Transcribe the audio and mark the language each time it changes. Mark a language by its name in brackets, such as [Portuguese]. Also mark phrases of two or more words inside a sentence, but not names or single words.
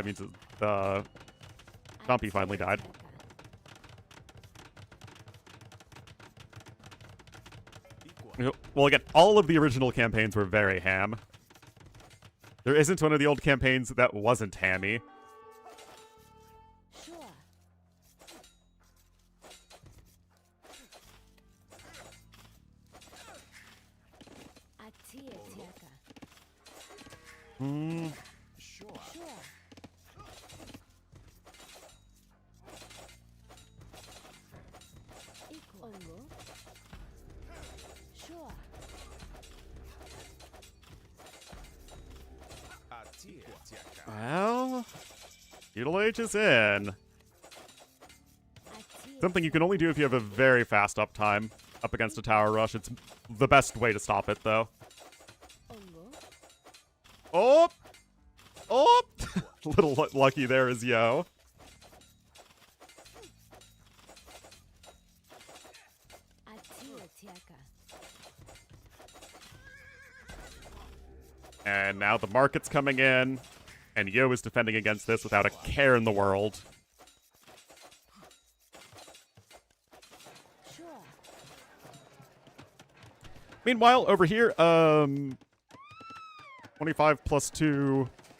[English] Means Stumpy finally died. Equa. Well, again, all of the original campaigns were very ham. There isn't one of the old campaigns that wasn't hammy. Sure. Atie tiaka. Hmm. Sure. Sure. Equal. Ongo. Sure. Atie tiaka. Well, Feudal Age is in. Atie Something you can only do if you have a very fast uptime up against a tower rush. It's the best way to stop it, though. Ongo. Oh! Oh! Little lucky there is Yo. Atie tiaka. And now the market's coming in, and Yo is defending against this without a care in the world. Sure. Meanwhile, over here, 25 plus 2.